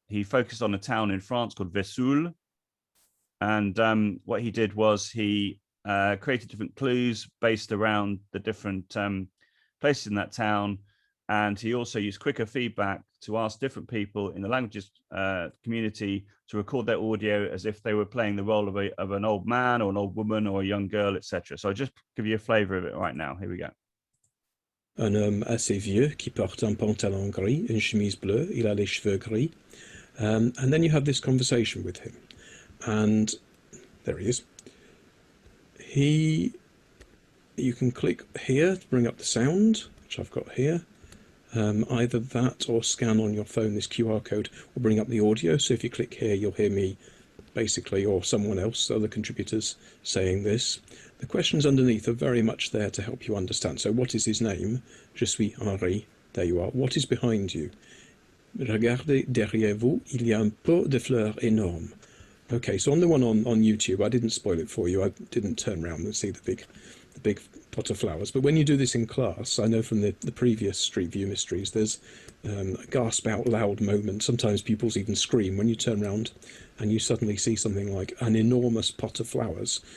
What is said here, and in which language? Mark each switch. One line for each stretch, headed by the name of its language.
English: He focused on a town in France called Vesoul. And what he did was he created different clues based around the different places in that town. And he also used quicker feedback to ask different people in the languages community to record their audio as if they were playing the role of an old man or an old woman or a young girl, etc. So I'll just give you a flavor of it right now. Here we go.
French: Un homme assez vieux qui porte un pantalon gris, une chemise bleue, il a les cheveux gris.
English: And then you have this conversation with him. And there he is. You can click here to bring up the sound, which I've got here. Either that or scan on your phone this QR code will bring up the audio. So if you click here, you'll hear me basically, or someone else, other contributors saying this. The questions underneath are very much there to help you understand. So what is his name?
French: Je suis Henri.
English: There you are. What is behind you?
French: Regardez derrière vous, il y a un pot de fleurs énorme.
English: Okay, so on the one on YouTube, I didn't spoil it for you. I didn't turn around and see the big pot of flowers. But when you do this in class, I know from the previous Street View Mysteries, there's a gasp out loud moment. Sometimes pupils even scream when you turn around and you suddenly see something like an enormous pot of flowers.